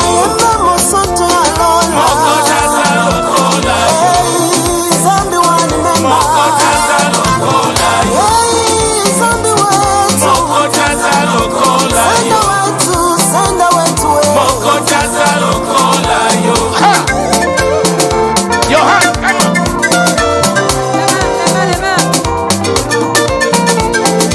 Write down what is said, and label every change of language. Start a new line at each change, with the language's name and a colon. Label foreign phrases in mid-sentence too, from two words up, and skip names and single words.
Lingala: nayemba mosantu ya lola Mokota za lokola yo. zambi walimema Mokota za lokola yo. zambi wetu Mokota za lokola yo. senda wetu Mokota za lokola yo.
English: Your hand, come on.
Lingala: Amen, amen, amen.